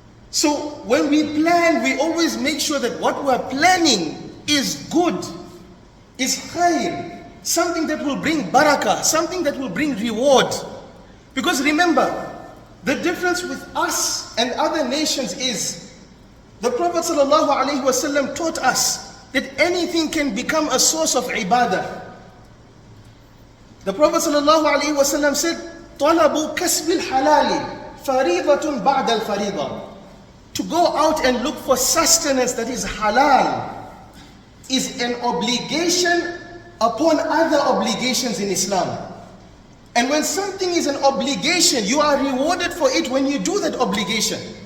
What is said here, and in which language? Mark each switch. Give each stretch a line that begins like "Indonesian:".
English: So when we plan, we always make sure that what we're planning is good, is khair, something that will bring barakah, something that will bring reward. Because remember, the difference with us and other nations is the Prophet ﷺ taught us that anything can become a source of ibadah. The Prophet ﷺ said,
Arabic: طَلَبُ كَسْبِ الْحَلَالِ فَرِيضَةٌ بَعْدَ الْفَرِيضَةِ.
English: To go out and look for sustenance that is halal is an obligation upon other obligations in Islam. And when something is an obligation, you are rewarded for it when you do that obligation.